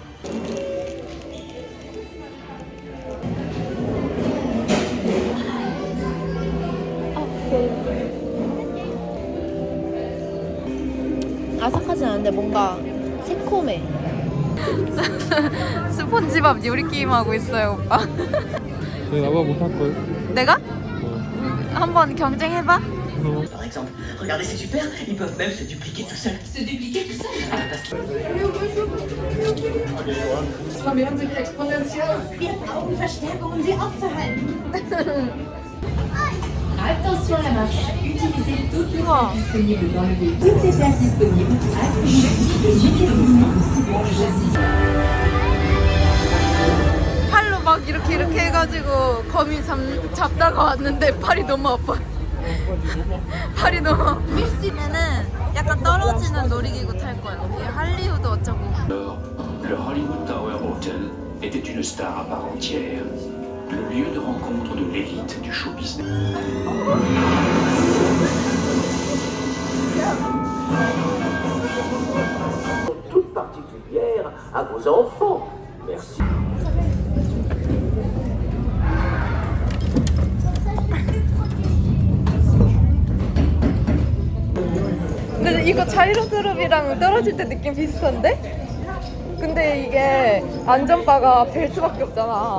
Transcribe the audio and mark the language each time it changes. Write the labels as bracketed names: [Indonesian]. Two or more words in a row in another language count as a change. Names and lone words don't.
[Korean] 아삭하진 않은데 뭔가 새콤해. 스폰지밥 요리 게임 하고 있어요, 오빠. 나봐 못할걸? 내가? 한번 경쟁해봐. [French] Par exemple, regardez, c'est super, ils peuvent même se dupliquer tout seuls. Se dupliquer tout seuls? [German] Augenverstärkung, um sie aufzuhalten. [French] Attention à la marche. Utilisez toutes les [Korean] 우와. [French] places disponibles dans le véhicule. Toutes les places disponibles. Asseyez et mettez vos mains aussi pour le châssis. [Korean] 팔로 막 이렇게 해가지고 거미 잡다가 왔는데 팔이 너무 아파. 팔이 너무 아파. 얘는 약간 떨어지는 놀이기구 탈 거야. 여기 할리우드 어쩌고. [French] Le Hollywood Tower Hotel était une star à part entière, le lieu de rencontre de l'élite du show business. Toute particulière à vos enfants. Merci. [Korean] 근데 이거 자이로드롭이랑 떨어질 때 느낌 비슷한데? 근데 이게 안전바가 벨트밖에 없잖아.